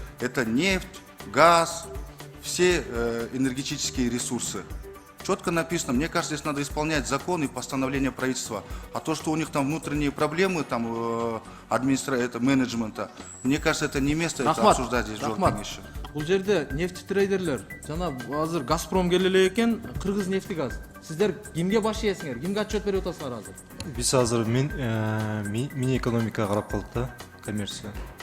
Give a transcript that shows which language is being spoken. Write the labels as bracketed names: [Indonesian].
[Russian] Это нефть, газ, все энергетические ресурсы. Четко написано. Мне кажется, здесь надо исполнять закон и постановление правительства. А то, что у них там внутренние проблемы, там менеджмента, мне кажется, это не место это обсуждать здесь в Жоркенеше. [Kyrgyz] Бул жерде нефть трейдерлер жана азыр Газпром келе эле экен, Кыргызнефтегаз. Сиздер кимге баш ийесиңер? Кимге отчет берип атасыңар азыр? Биз азыр Минэкономика карап калдык да, коммерция.